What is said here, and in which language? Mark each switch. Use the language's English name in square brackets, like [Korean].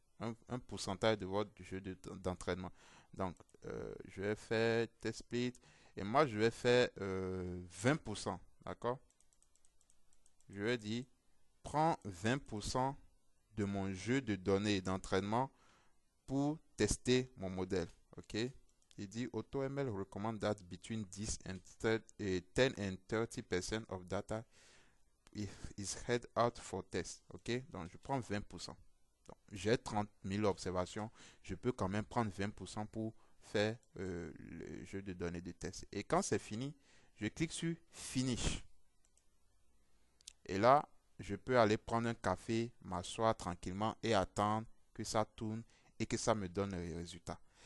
[French] Un pourcentage de votre jeu d'entraînement. Donc je vais faire test split et moi je vais faire 20%. D'accord? Je vais dire, prends 20% de mon jeu de données d'entraînement pour tester mon modèle. OK? Il dit, [English] AutoML recommend that between 10 and 30, 10 and 30% of data is head out for test. [French] OK? Donc, je prends 20%. J'ai 30 000 observations. Je peux quand même prendre 20% pour faire le jeu de données de test. Et quand c'est fini, je clique sur Finish. Et là, je peux aller prendre un café, m'asseoir tranquillement et attendre que ça tourne et que ça me donne les résultats.